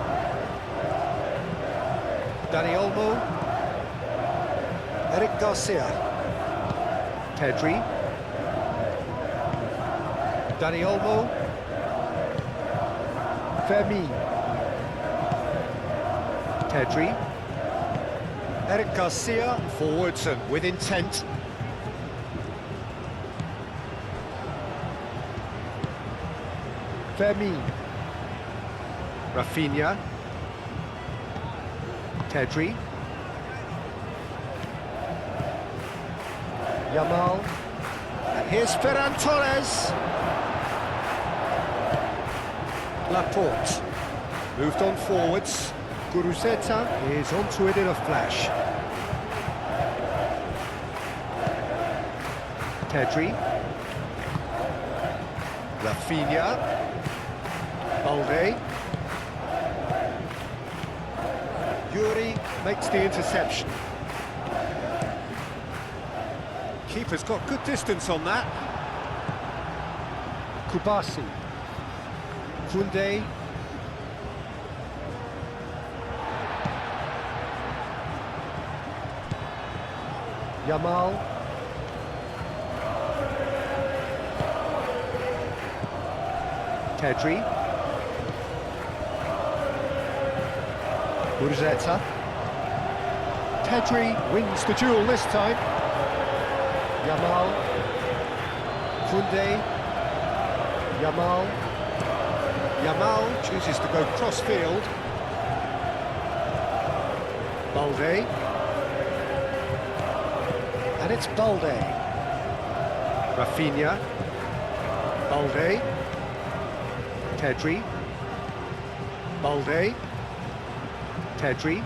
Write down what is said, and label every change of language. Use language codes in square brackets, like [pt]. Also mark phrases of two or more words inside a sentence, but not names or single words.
[en] Dani Olmo. Eric Garcia. Pedri. Dani Olmo. Fermin. Pedri. Eric Garcia forwards and with intent. Fermin. Rafinha. Pedri. Yamal. And here's Ferran Torres. Laporte. Moved on forwards. Guruzzeta is onto it in a flash. Pedri. Rafinha. Balde. Yuri makes the interception. Keeper's got good distance on that. Kubasi. Koundé. Yamal. Pedri. Guruzzeta. Pedri wins the duel this time. Yamal. Koundé. Yamal. Yamal chooses to go cross-field. Balde. And it's Balde. Rafinha. Balde. Pedri. Balde. Pedri.